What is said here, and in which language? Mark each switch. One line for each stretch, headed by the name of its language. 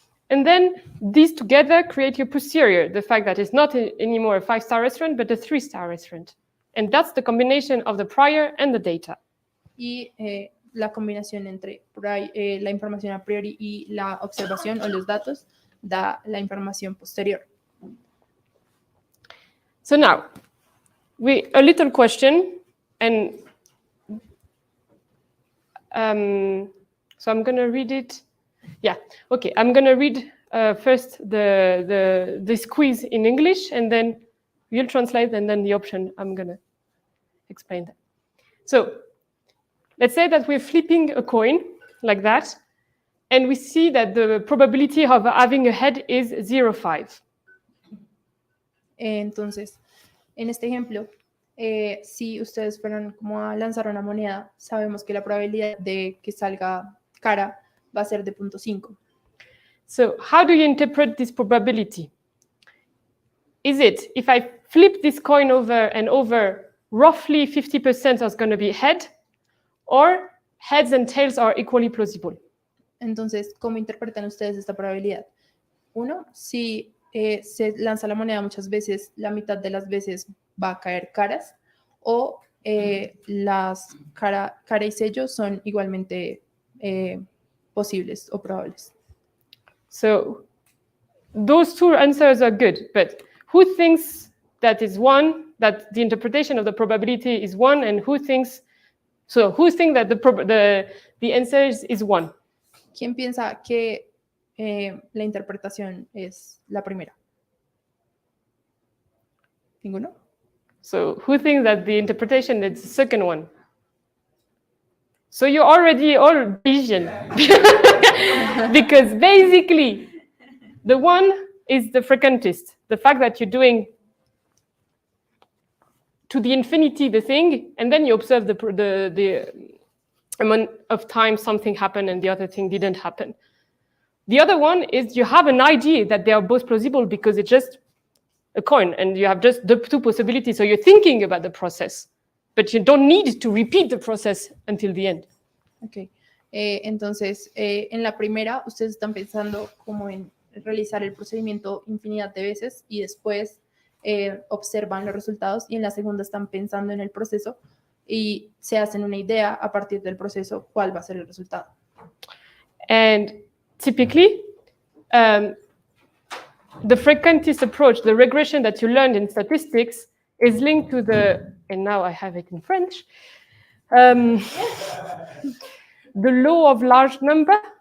English: And then these together create your posterior, the fact that it's not anymore a 5-star restaurant, but a 3-star restaurant. And that's the combination of the prior and the data.
Spanish: Y la combinación entre la información a priori y la observación o los datos da la información posterior.
English: So now, a little question, and so I'm going to read it. Yeah, okay. I'm going to read first this quiz in English, and then you'll translate, and then the option, I'm going to explain that. So let's say that we're flipping a coin like that, and we see that the probability of having a head is 0.5.
Spanish: Entonces, en este ejemplo, si ustedes fueron como a lanzar una moneda, sabemos que la probabilidad de que salga cara va a ser de 0.5.
English: So how do you interpret this probability? Is it, if I flip this coin over and over, roughly 50% is going to be head, or heads and tails are equally plausible?
Spanish: Entonces, ¿cómo interpretan ustedes esta probabilidad? Uno, si se lanza la moneda muchas veces, la mitad de las veces va a caer caras, o las cara y sello son igualmente posibles o probables.
English: So those two answers are good, but who thinks that is one, that the interpretation of the probability is one, and who thinks that the answer is one?
Spanish: ¿Quién piensa que la interpretación es la primera? ¿Ninguno?
English: So who thinks that the interpretation is the second one? So you're already all Bayesian. Because basically, the one is the frequentist. The fact that you're doing to the infinity the thing, and then you observe the amount of time something happened and the other thing didn't happen. The other one is you have an idea that they are both plausible because it's just a coin and you have just the two possibilities. So you're thinking about the process, but you don't need to repeat the process until the end. Ok.
Spanish: Entonces, en la primera, ustedes están pensando como en realizar el procedimiento infinidad de veces y después observan los resultados, y en la segunda están pensando en el proceso y se hacen una idea a partir del proceso cuál va a ser el resultado.
English: And typically, the frequentist approach, the regression that you learned in statistics, is linked to the, and now I have it in French, the law of large number.